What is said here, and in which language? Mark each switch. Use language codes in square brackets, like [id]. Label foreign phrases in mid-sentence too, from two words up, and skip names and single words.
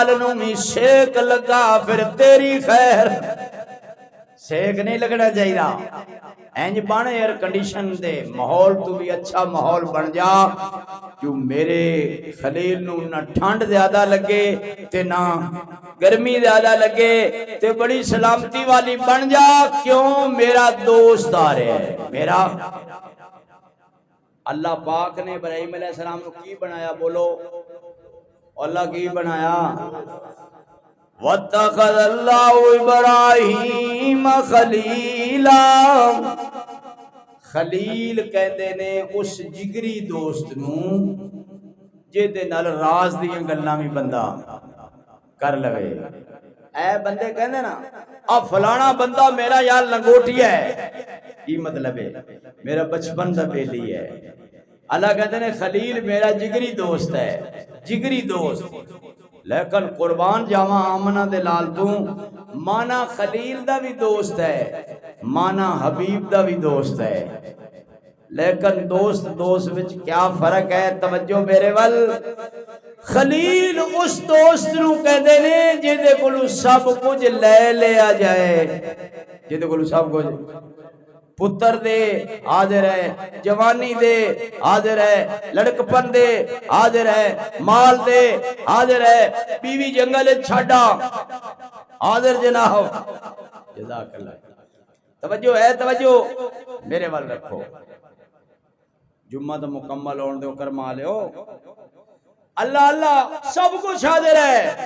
[pa] نو بھی سیک لگا پھر تیری خیر سیک نہیں لگنا چاہیے اینج بن ایئر کنڈیشن دے ماحول تو بھی اچھا ماحول بن جا جو میرے خلیل نو نہ ٹھنڈ زیادہ لگے تے نہ گرمی زیادہ لگے تے بڑی سلامتی والی بن جا کیوں میرا دوست آ رہے ہے میرا اللہ پاک نے ابراہیم علیہ السلام کو کی بنایا بولو اللہ کی بنایا [ar] وَاتَّخَذَ اللَّهُ إِبْرَاهِيمَ خَلِيلًا [pa] خلیل کہندے نے اس جگری دوست نو جے نال راز دیاں گلاں وی بندہ کر لوے اے بندے کہندے نا فلانا بندہ میرا یار لنگوٹی ہے کی مطلب ہے میرا بچپن دا بیلی ہے اللہ کہتے ہیں خلیل میرا جگری دوست ہے جگری دوست لیکن قربان جاواں آمنہ دے لال تو مانا خلیل دا بھی دوست ہے مانا حبیب دا بھی دوست ہے لیکن دوست وچ کیا فرق ہے توجہ میرے ول خلیل اس دوست نو کہندے نے جے کولوں سب کچھ لے لیا جائے جے کولوں سب کچھ پتر دے حاضر ہے جوانی دے حاضر ہے لڑکپن دے حاضر ہے مال دے حاضر ہے بیوی جنگل چھاڑا حاضر جناب [ar] جزاک اللہ [pa] توجہ ہے توجہ میرے وال رکھو جمعہ تو مکمل ہون دے کرما لیو اللہ اللہ سب کچھ حاضر ہے